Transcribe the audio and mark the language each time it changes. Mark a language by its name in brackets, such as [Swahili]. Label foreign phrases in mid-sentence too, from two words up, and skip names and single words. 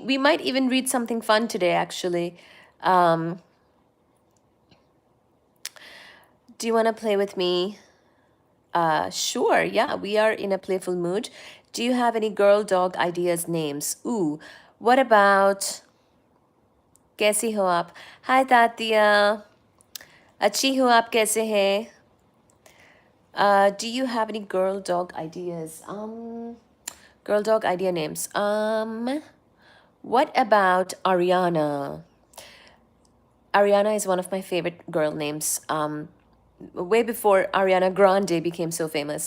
[English] We might even read something fun today, actually. Do you want to play with me? Sure, yeah, we are in a playful mood. Do you have any girl dog ideas, names? Ooh, what about... [Hindi] कैसी हो आप? [English] Hi, Tatya. [Hindi] अच्छी हो आप, कैसे है? [English] Do you have any girl dog ideas? Girl dog idea names. What about Ariana? Ariana is one of my favorite girl names. Way before Ariana Grande became so famous.